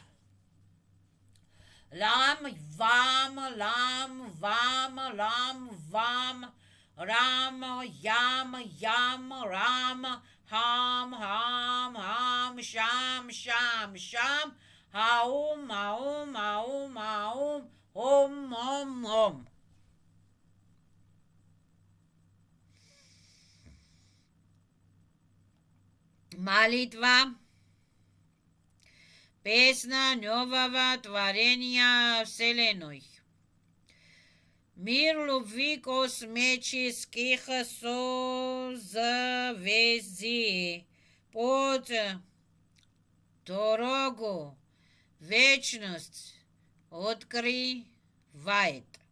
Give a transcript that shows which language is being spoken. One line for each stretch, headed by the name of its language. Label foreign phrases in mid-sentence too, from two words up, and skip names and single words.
Sanskrit: लं वं रं यं रं हं शं औं ॐ Молитва.
Russian: Песня нового творения Вселенной. Мир любви космических созвездий под дорогу вечность открывает.